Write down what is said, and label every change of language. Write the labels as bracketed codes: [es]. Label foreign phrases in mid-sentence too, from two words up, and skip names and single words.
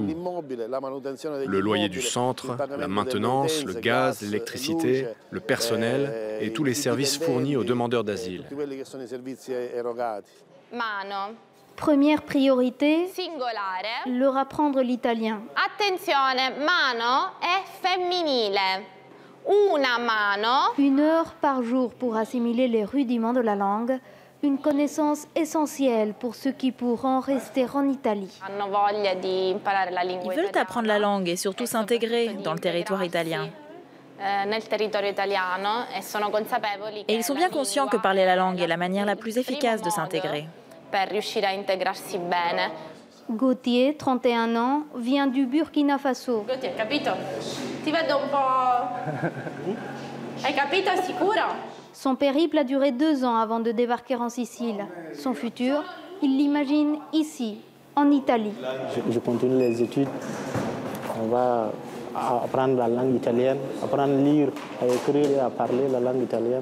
[fr] Le loyer du centre, la maintenance, le gaz, l'électricité, le personnel et tous les services fournis aux demandeurs d'asile. Première priorité, leur apprendre l'italien. [it] Attenzione, mano è femminile. Una mano. [fr] 1 heure par jour pour assimiler les rudiments de la langue, une connaissance essentielle pour ceux qui pourront rester en Italie. Ils veulent apprendre la langue et surtout s'intégrer dans le territoire italien. Et ils sont bien conscients que parler la langue est la manière la plus efficace de s'intégrer. Gauthier, 31 ans, vient du Burkina Faso. Gauthier, [it] capito? Ti vedo un po'. Hai capito, sicuro? [fr] Son périple a duré 2 ans avant de débarquer en Sicile. Son futur, il l'imagine ici, en Italie. Je continue les études. On va apprendre la langue italienne, apprendre à lire, à écrire et à parler la langue italienne.